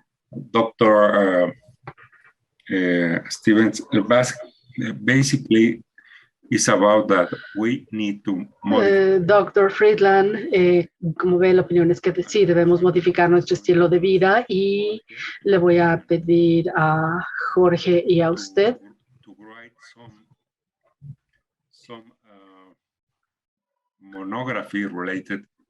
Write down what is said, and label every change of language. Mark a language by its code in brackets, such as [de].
[en] Doctor Stevens, basically, it's about that we need to modify. [es] Dr. Friedland, como ve, la opinión es que sí, debemos modificar nuestro estilo de vida y le voy a pedir a Jorge y a usted [en] to write some monography related